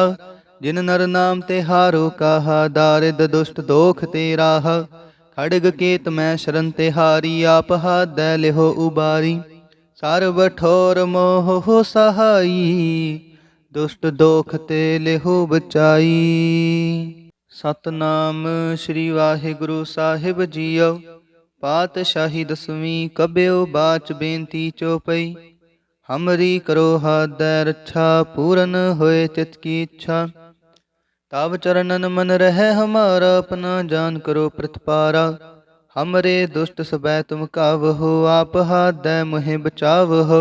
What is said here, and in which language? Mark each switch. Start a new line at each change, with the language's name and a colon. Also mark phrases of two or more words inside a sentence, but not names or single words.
Braj: जिन नर नाम ते हारो कहा, दारिद दुष्ट दोख ते राहा। खड़ग केत मैं शरण ते हारी, आप हाथ दै लिहो उबारी। सर्व ठोर मोह हो सहाई, दुष्ट दोख ते लिहो बचाई।
Punjabi: ਸਤਿਨਾਮ ਸ੍ਰੀ ਵਾਹਿਗੁਰੂ ਸਾਹਿਬ ਜੀਓ।
Braj: पातशाही दसवीं कबਿਓ बाच बेनती चौपई। हमरी करो हाथ रक्षा, पूरन होए चित की इच्छा। तब चरणन मन रह हमारा, अपना जान करो प्रतपारा। हमरे दुष्ट सबै तुम कावहो, आप हाथ दै मोहि बचावहो।